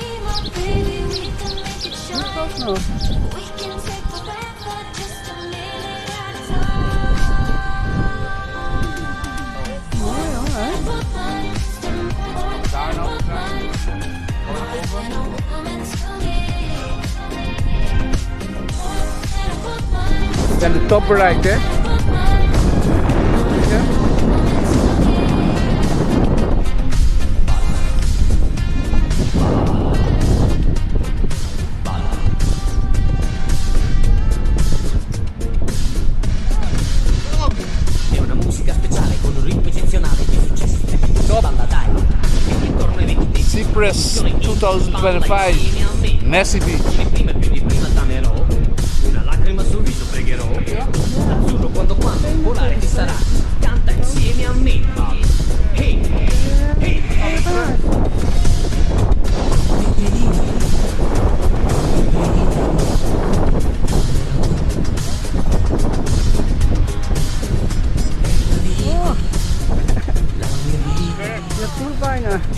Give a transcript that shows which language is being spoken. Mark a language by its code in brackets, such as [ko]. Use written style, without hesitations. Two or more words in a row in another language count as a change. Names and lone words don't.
[nl] Niet vast nog. Mooi hoor, hè? Daar nog. We zijn de top bereikt, hè? Ja. [it] È una musica speciale con un ritmo eccezionale di successo. Balla dai, e intorno ai 20 Cyprus 2025. Nissi Beach. prima e più di prima t'amerò. Una lacrima sul viso pregherò. Azzurro quando volare ti sarà. Canta insieme a me. Hey, hey, [nl] Je voelt bijna.